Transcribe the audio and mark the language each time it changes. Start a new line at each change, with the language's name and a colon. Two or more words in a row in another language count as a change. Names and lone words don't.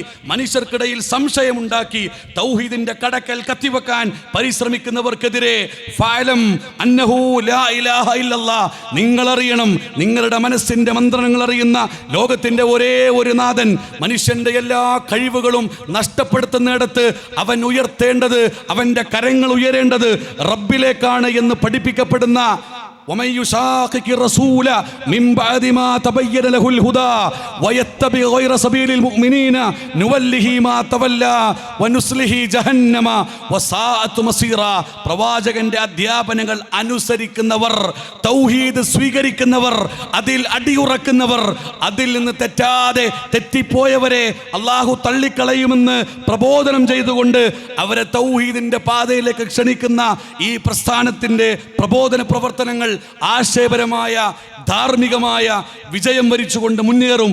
Malayalam: മനുഷ്യർക്കിടയിൽ സംശയമുണ്ടാക്കി, തൗഹീദിന്റെ കടക്കൽ കത്തിവെക്കാൻ പരിശ്രമിക്കുന്നവർക്കെതിരെ
Arabic: فاعلم أنه لا إله إلا الله,
Malayalam: നിങ്ങളറിയണം, നിങ്ങളുടെ മനസ്സിന്റെ മന്ത്രണങ്ങൾ അറിയുന്ന ലോകത്തിന്റെ ഒരേ ഒരു നാഥൻ, മനുഷ്യന്റെ എല്ലാ കഴിവുകളും നഷ്ടപ്പെടുത്തുന്നിടത്ത് അവൻ ഉയർത്തേണ്ടത്, അവന്റെ കരങ്ങൾ ഉയരേണ്ടത് റബ്ബിലേക്കാണ് എന്ന് പഠിപ്പിക്കപ്പെടുന്ന
Arabic: ومن يشاقق الرسول من بعد ما تبين له الهدى ويتبع غير سبيل المؤمنين نوله ما تولى ونصله جهنم وساءت مصيرا.
Malayalam: പ്രവാചകന്റെ അധ്യാപനങ്ങൾ അനുസരിക്കുന്നവർ, തൗഹീദ് സ്വീകരിക്കുന്നവർ, അതിൽ അടിയുറക്കുന്നവർ, അതിൽ നിന്ന് തെറ്റാതെ തെറ്റിപ്പോയവരെ അള്ളാഹു തള്ളിക്കളയുമെന്ന് പ്രബോധനം ചെയ്തുകൊണ്ട് അവരെ തൗഹീദിന്റെ പാതയിലേക്ക് ക്ഷണിക്കുന്ന ഈ പ്രസ്ഥാനത്തിന്റെ പ്രബോധന പ്രവർത്തനങ്ങൾ ആശയപരമായ ധാർമ്മികമായ വിജയം വരിച്ചുകൊണ്ട് മുന്നേറും.